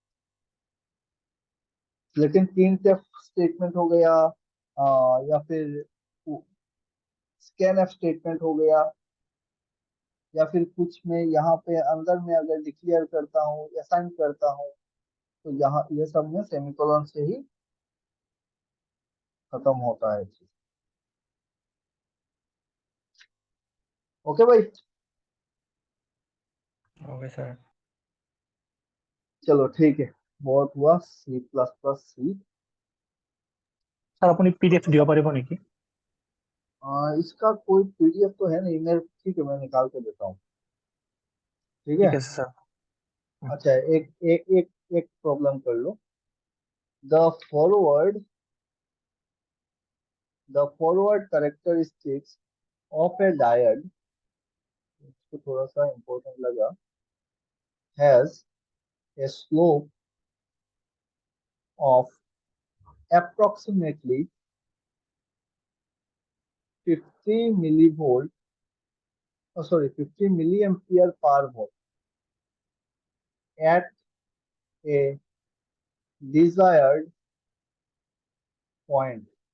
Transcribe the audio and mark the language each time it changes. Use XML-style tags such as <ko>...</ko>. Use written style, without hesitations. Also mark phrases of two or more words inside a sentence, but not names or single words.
<hi>लेकिन</hi> <en>printf statement</en> <hi>हो गया, या फिर</hi> <en>scan f statement</en> <hi>हो गया, या फिर कुछ में यहाँ पे अंदर में अगर डिक्लेयर करता हूँ, असाइन करता हूँ, तो यहाँ ये सब में सेमीकोलन से ही खत्म होता है चीज। ओके भाई,</hi> <en>OK sir.</en> <hi>चलो ठीक है, बहुत हुआ</hi> <en>C plus plus C.</en> <as>স্যার আপুনি পিডিএফ দিব পাৰিব নেকি?</as> <hi>इसका कोई पीडीएफ तो है नहीं मेरे, ठीक है मैं निकाल के देता हूँ, ठीक है।</hi> <as>ঠিক আছে স্যার।</as> <hi>अच्छा, एक एक एक एक प्रॉब्लम कर लो।</hi> <en>the forward the forward characteristics of a diode,</en> <hi>इसको थोड़ा सा इम्पोर्टेंट लगा,</hi> <en>has a slope of approximately 50 millivolt, 50 milliampere per volt at a desired point,</en>